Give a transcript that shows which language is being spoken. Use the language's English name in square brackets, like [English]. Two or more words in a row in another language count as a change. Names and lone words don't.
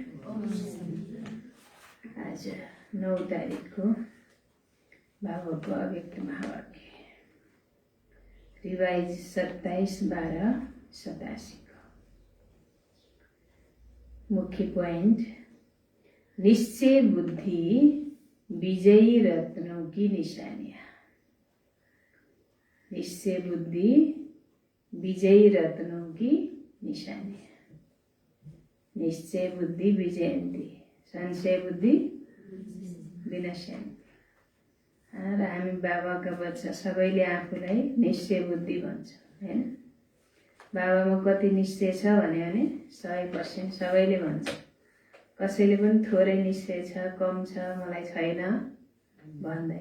[Hindi] आज 9 तारिक को बाबाको अव्यक्त महावाक्य रिवाइज 27/12/87 को मुख्य पॉइंट, निश्चय बुद्धि विजयी रत्नों की निशानियां। निश्चय बुद्धि विजयी रत्नों की निशानियां। [Sanskrit] निश्चय बुद्धि विजयन्ती, संशय बुद्धि विनाशन्ती। [Nepali] र हामी बाबाका बच्चा सबैले आफूलाई निश्चय बुद्धि भन्छ हैन। बाबामा कति निश्चय छ भन्यो भने 100% सबैले भन्छ। कसैले पनि थोरै निश्चय छ, कम छ, मलाई छैन भन्दैन।